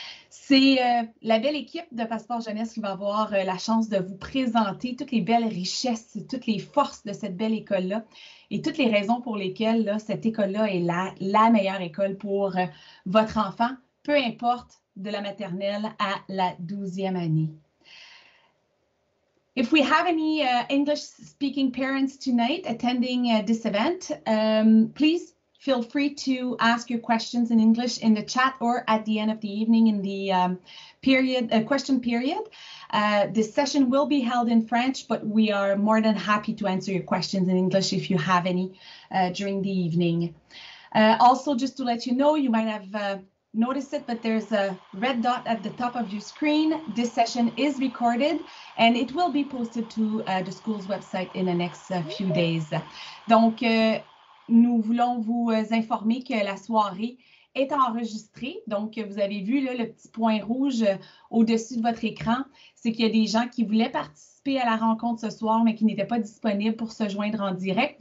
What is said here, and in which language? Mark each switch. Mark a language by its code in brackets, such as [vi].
[fr] C'est la belle équipe de Passeport Jeunesse qui va avoir la chance de vous présenter toutes les belles richesses, toutes les forces de cette belle école-là et toutes les raisons pour lesquelles là, cette école-là est la meilleure école pour votre enfant, peu importe de la maternelle à la 12e année. [en] If we have any English-speaking parents tonight attending this event, please feel free to ask your questions in English in the chat or at the end of the evening in the question period. This session will be held in French, but we are more than happy to answer your questions in English if you have any during the evening. Also, just to let you know, you might have noticed it, but there's a red dot at the top of your screen. This session is recorded and it will be posted to the school's website in the next few days. [fr] Donc, nous voulons vous informer que la soirée est enregistrée. Donc, vous avez vu là, le petit point rouge au-dessus de votre écran. C'est qu'il y a des gens qui voulaient participer à la rencontre ce soir, mais qui n'étaient pas disponibles pour se joindre en direct.